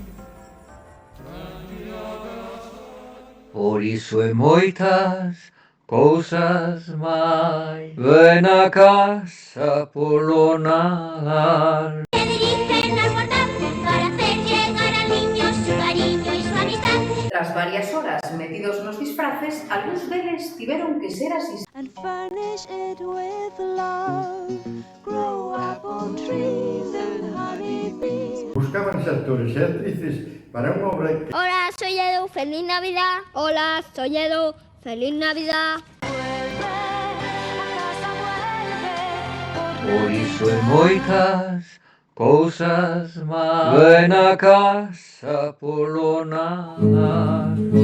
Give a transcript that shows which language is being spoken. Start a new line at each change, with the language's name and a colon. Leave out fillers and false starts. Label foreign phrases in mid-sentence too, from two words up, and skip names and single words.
Galician: Por iso e moitas cousas máis ven a casa polo Nadal.
Spanish: Se dirigen al portal para hacer llegar al niño su cariño y su amistad.
Galician: Tras varias horas metidos nos disfraces, algúns deles tiveron que ser así.
English: And furnish it with love. Grow apple trees and honeybees.
Galician: Buscaban actores e actrices para unha obra que...
Spanish: Hola, soy Edu, feliz Navidad. Hola, soy Edu, feliz Navidad. Vuelve, a casa vuelve.
Galician: Por iso e moitas cousas máis ven a casa polo Nadal.